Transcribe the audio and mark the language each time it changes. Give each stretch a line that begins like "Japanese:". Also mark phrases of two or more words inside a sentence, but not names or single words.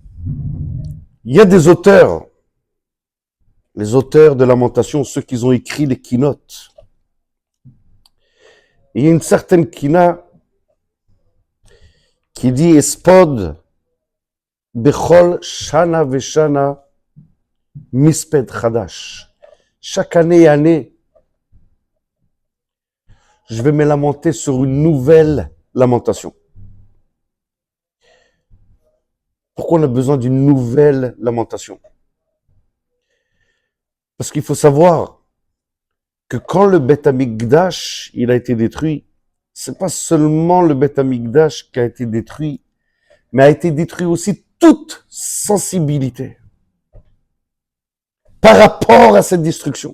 French: Il y a des auteurs, les auteurs de Lamentation, ceux qui ont écrit les keynotes. Il y a une certaine kina qui dit
Hebrew: אספוד בכל שנה ושנה מספד חדש.
French: Chaque année et année, je vais me lamenter sur une nouvelle lamentation. Pourquoi on a besoin d'une nouvelle lamentation? Parce qu'il faut savoir que quand le
Hebrew: בית המקדש
French: il a été détruit, c'est pas seulement le
Hebrew: בית המקדש
French: qui a été détruit, mais a été détruit aussi toute sensibilité par rapport à cette destruction.